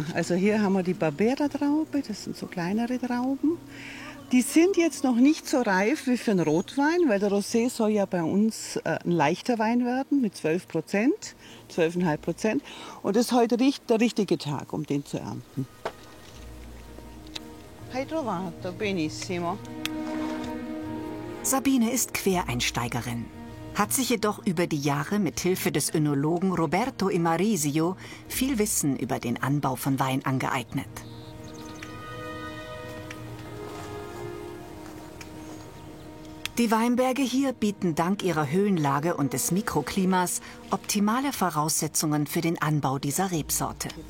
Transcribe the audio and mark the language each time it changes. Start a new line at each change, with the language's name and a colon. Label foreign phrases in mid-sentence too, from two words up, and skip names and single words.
German: Also hier haben wir die Barbera-Traube, das sind so kleinere Trauben. Die sind jetzt noch nicht so reif wie für einen Rotwein, weil der Rosé soll ja bei uns ein leichter Wein werden mit 12%, 12,5%. Und das ist heute der richtige Tag, um den zu ernten.
Italian: Hai trovato, benissimo.
German: Sabine ist Quereinsteigerin, hat sich jedoch über die Jahre mit Hilfe des Önologen Roberto Imarisio viel Wissen über den Anbau von Wein angeeignet. Die Weinberge hier bieten dank ihrer Höhenlage und des Mikroklimas optimale Voraussetzungen für den Anbau dieser Rebsorte.